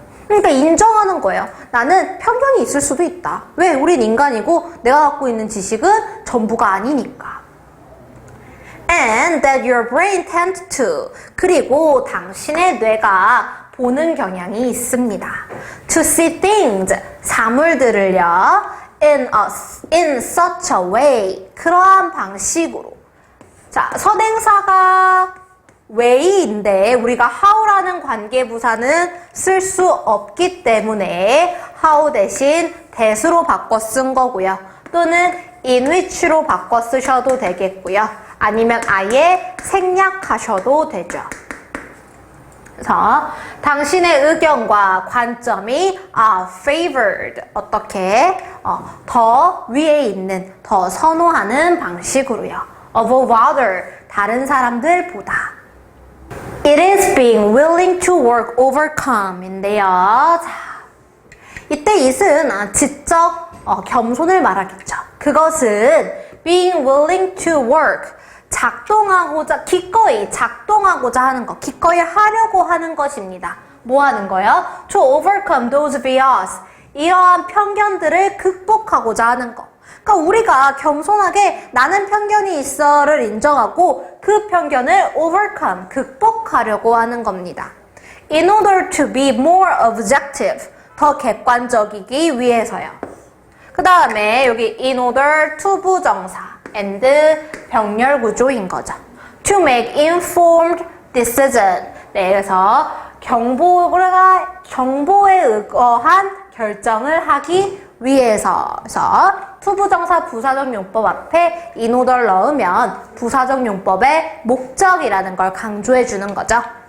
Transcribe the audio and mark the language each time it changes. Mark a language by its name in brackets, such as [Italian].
[Korean] 그러니까 인정하는 거예요. 나는 편견이 있을 수도 있다. 왜? 우린 인간이고 내가 갖고 있는 지식은 전부가 아니니까. [English] And that your brain tends to, [Korean] 그리고 당신의 뇌가 보는 경향이 있습니다. [English] To see things, [Korean] 사물들을요. [English] in such a way, [Korean] 그러한 방식으로. 자, 선행사가 way인데 우리가 how라는 관계부사는 쓸 수 없기 때문에 how 대신 that으로 바꿔 쓴 거고요. 또는 in which로 바꿔 쓰셔도 되겠고요. 아니면 아예 생략하셔도 되죠. 그래서 당신의 의견과 관점이 [English] are favored, [Korean] 어떻게? 더 위에 있는, 더 선호하는 방식으로요. [English] above other, [Korean] 다른 사람들보다. [English] It is being willing to work overcome 인데요. [Korean] 자, 이때 it은 지적 겸손을 말하겠죠. 그것은 [English] being willing to work, [Korean] 작동하고자, 기꺼이 작동하고자 하는 것, 기꺼이 하려고 하는 것입니다. 뭐 하는 거요? [English] To overcome those bias, [Korean] 이러한 편견들을 극복하고자 하는 것. 그러니까 우리가 겸손하게 나는 편견이 있어를 인정하고 그 편견을 overcome, 극복하려고 하는 겁니다. [English] In order to be more objective, [Korean] 더 객관적이기 위해서요. 그 다음에 여기 in order to 부정사 and 병렬 구조인 거죠. [English] To make informed decision. [Korean] 네, 그래서 정보에 의거한 결정을 하기 위해서. 그래서 to 부정사 부사적 용법 앞에 in order 넣으면 부사적 용법의 목적이라는 걸 강조해 주는 거죠.